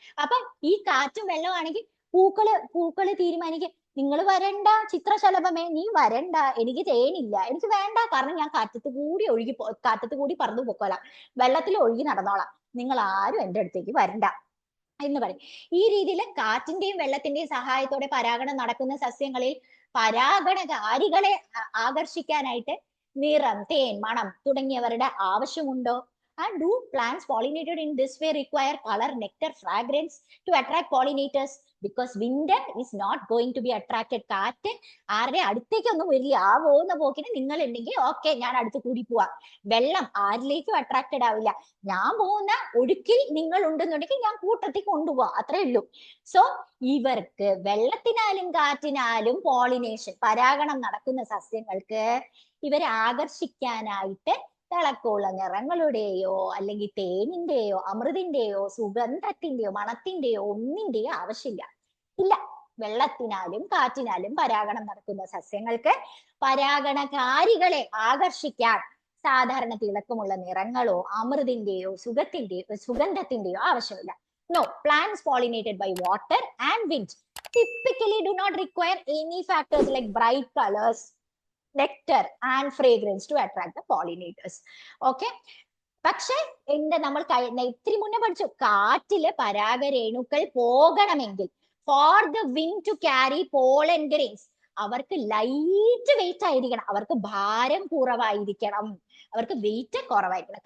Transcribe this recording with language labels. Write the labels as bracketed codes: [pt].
[ml] അപ്പൊ ഈ കാറ്റും വെള്ളമാണെങ്കിൽ പൂക്കള് തീരുമാനിക്കും, നിങ്ങൾ വരണ്ട ചിത്രശലഭമേ, നീ വരണ്ട, എനിക്ക് തേനില്ല, എനിക്ക് വേണ്ട, കാരണം ഞാൻ കാറ്റത്ത് കൂടി പറന്നു പൊക്കോളാം, വെള്ളത്തിൽ ഒഴുകി നടന്നോളാം, നിങ്ങൾ ആരും എൻ്റെ അടുത്തേക്ക് വരണ്ട എന്ന് പറയും. ഈ രീതിയിൽ കാറ്റിന്റെയും വെള്ളത്തിന്റെയും സഹായത്തോടെ പരാഗണം നടക്കുന്ന സസ്യങ്ങളിൽ പരാഗണകാരികളെ ആകർഷിക്കാനായിട്ട് നിറം, തേൻ, മണം തുടങ്ങിയവരുടെ ആവശ്യമുണ്ടോ? [en] And do plants pollinated in this way require color, nectar, fragrance to attract pollinators? Because wind is not going to be attracted. [ml] കാറ്റ് ആരുടെ അടുത്തേക്കൊന്നും വരില്ല. ആ പോകുന്ന പോക്കിന് നിങ്ങൾ ഉണ്ടെങ്കിൽ ഓക്കെ, ഞാൻ അടുത്ത് കൂടി പോവാ. വെള്ളം ആരിലേക്കും അട്രാക്റ്റഡ് ആവില്ല. ഞാൻ പോകുന്ന ഒഴുക്കിൽ നിങ്ങൾ ഉണ്ടെന്നുണ്ടെങ്കിൽ ഞാൻ കൂട്ടത്തിൽ കൊണ്ടുപോവാ, അത്രേ ഉള്ളൂ. സോ ഇവർക്ക് വെള്ളത്തിനാലും കാറ്റിനാലും പോളിനേഷൻ, പരാഗണം നടക്കുന്ന സസ്യങ്ങൾക്ക് ഇവരെ ആകർഷിക്കാനായിട്ട് തിളക്കമുള്ള നിറങ്ങളുടെയോ അല്ലെങ്കിൽ തേനിന്റെയോ അമൃതിന്റെയോ സുഗന്ധത്തിന്റെയോ മണത്തിന്റെയോ ഒന്നിന്റെയോ ആവശ്യമില്ല. ഇല്ല, വെള്ളത്തിനാലും കാറ്റിനാലും പരാഗണം നടക്കുന്ന സസ്യങ്ങൾക്ക് പരാഗണകാരികളെ ആകർഷിക്കാൻ സാധാരണ തിളക്കമുള്ള നിറങ്ങളോ അമൃതിന്റെയോ സുഗന്ധത്തിന്റെയോ ആവശ്യമില്ല. [en] No, plants pollinated by water and wind typically do not require any factors like bright colors, nectar and fragrance to attract the pollinators. Okay. [ml] പക്ഷെ നമ്മൾ ഇത്തിരി മുന്നേ പഠിച്ചു, കാറ്റില് പരാഗരേണുക്കൾ പോകണമെങ്കിൽ [en] for the wind to carry pollen grains [ml] അവർക്ക് light weight ആയിരിക്കണം, അവർക്ക് ഭാരം കുറവായിരിക്കണം, അവർക്ക് വെയിറ്റ് കുറവായിരിക്കണം.